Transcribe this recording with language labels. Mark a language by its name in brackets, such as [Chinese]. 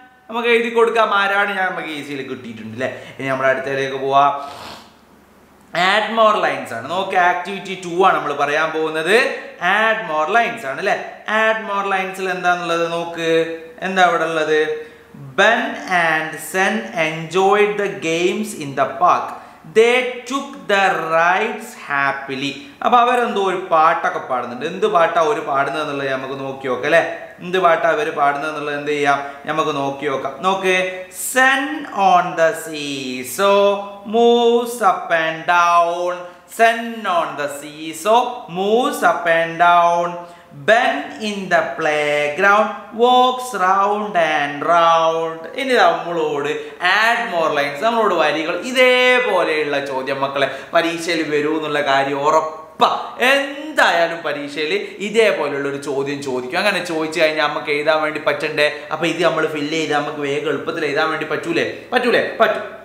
[Malayalam] നമുക്ക് എഴുതി കൊടുക്കാം ആരാണ് ഞാൻ. നമുക്ക് ഈസിയിൽ കിട്ടിയിട്ടുണ്ട് അല്ലേ. ഇനി നമ്മുടെ അടുത്തതിലേക്ക് പോവാം. ആഡ് മോർ ലൈൻസ് ആണ്. നോക്ക്, ആക്ടിവിറ്റി 2 ആണ് നമ്മൾ പറയാൻ പോകുന്നത്. ആഡ് മോർ ലൈൻസ് ആണ് അല്ലെ. ആഡ് മോർ ലൈൻസിൽ എന്താന്നുള്ളത് നോക്ക്, എന്താ ഇവിടെ ഉള്ളത്? [English] Ben and Sen enjoyed the games in the park. They took the rides happily. [Malayalam] അപ്പൊ അവരെന്തോ ഒരു പാട്ടൊക്കെ പാടുന്നുണ്ട്. എന്ത് പാട്ടാ അവർ പാടുന്നത് എന്നുള്ളത് നമുക്ക് നോക്കി നോക്കാം അല്ലെ. എന്ത് പാട്ടാ അവർ പാടുന്നത് എന്നുള്ളത് എന്ത് ചെയ്യാം, നമുക്ക് നോക്കി നോക്കാം. [English] നോക്ക്, Sun on the seesaw moves up and down. Sun on the seesaw moves up and down. Ben in the playground walks round and round. [Malayalam] ഇനി നമ്മളോട് ആഡ് മോർ ലൈൻസ്, നമ്മളോട് വരികൾ ഇതേപോലെയുള്ള ചോദ്യം മക്കളെ പരീക്ഷയിൽ വരൂ എന്നുള്ള കാര്യം ഉറപ്പാ. എന്തായാലും പരീക്ഷയിൽ ഇതേപോലെയുള്ള ഒരു ചോദ്യം ചോദിക്കും. അങ്ങനെ ചോദിച്ചു കഴിഞ്ഞാൽ നമുക്ക് എഴുതാൻ വേണ്ടി പറ്റണ്ടേ. അപ്പൊ ഇത് നമ്മൾ ഫില്ല് ചെയ്താൽ നമുക്ക് വേഗം എളുപ്പത്തിൽ എഴുതാൻ വേണ്ടി പറ്റൂലേ? പറ്റും.